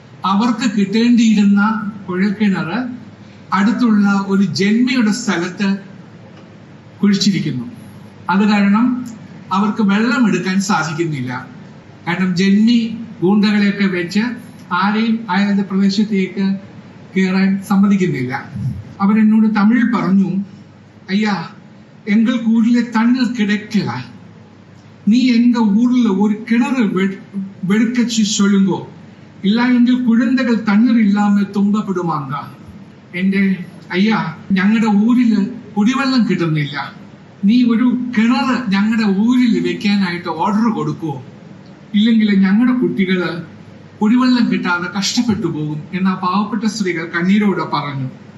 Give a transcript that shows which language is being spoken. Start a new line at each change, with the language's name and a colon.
Malayalam: അവർക്ക് കിട്ടേണ്ടിയിരുന്ന കുഴൽക്കിണർ അടുത്തുള്ള ഒരു ജന്മിയുടെ സ്ഥലത്ത് കുഴിച്ചിരിക്കുന്നു. അത് കാരണം അവർക്ക് വെള്ളം എടുക്കാൻ സാധിക്കുന്നില്ല. കാരണം ജന്മി ഗൂണ്ടകളെയൊക്കെ വെച്ച് ആരെയും അയാളുടെ പ്രദേശത്തേക്ക് കയറാൻ സമ്മതിക്കുന്നില്ല. അവരെന്നോട് തമിഴ് പറഞ്ഞു,
Tamil: ஐயா எங்கள் ஊர்ல தண்ணீர் கிடைக்கல, நீ எங்க ஊர்ல ஒரு கிணறு வெடுக்கச்சு சொல்லுங்கோ, இல்ல எங்கள் കുഴന്തകൾ തണ്ണീർ ഇല്ലാമ തുമ്പപ്പെടുമാങ്ക.
Malayalam: എന്റെ അയ്യ, ഞങ്ങളുടെ ഊരില് കുടിവെള്ളം കിട്ടുന്നില്ല, നീ ഒരു കിണറ് ഞങ്ങളുടെ ഊരിൽ വെക്കാനായിട്ട് ഓർഡർ കൊടുക്കുവോ, ഇല്ലെങ്കിൽ ഞങ്ങളുടെ കുട്ടികള് കുടിവെള്ളം കിട്ടാതെ കഷ്ടപ്പെട്ടു പോകും എന്ന പാവപ്പെട്ട സ്ത്രീകൾ കണ്ണീരോടെ പറഞ്ഞു.